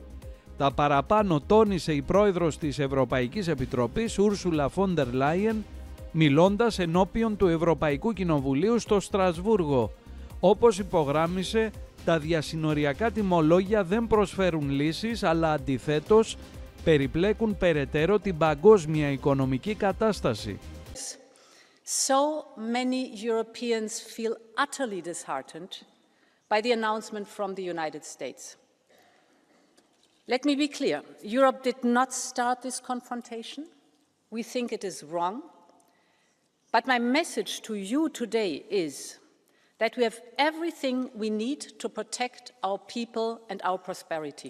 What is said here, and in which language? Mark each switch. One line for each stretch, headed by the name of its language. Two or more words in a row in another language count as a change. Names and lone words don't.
Greek: Τα παραπάνω τόνισε η πρόεδρος της Ευρωπαϊκής Επιτροπής, Ούρσουλα Φόντερ Λάιεν, μιλώντας ενώπιον του Ευρωπαϊκού Κοινοβουλίου στο Στρασβούργο. Όπως υπογράμμισε, τα διασυνοριακά τιμολόγια δεν προσφέρουν λύσεις, αλλά αντιθέτως περιπλέκουν περαιτέρω την παγκόσμια οικονομική κατάσταση.
English: So many Europeans feel utterly disheartened by the announcement from the United States. Let me be clear, Europe did not start this confrontation. We think it is wrong. But my message to you today is that we have everything we need to protect our people and our prosperity.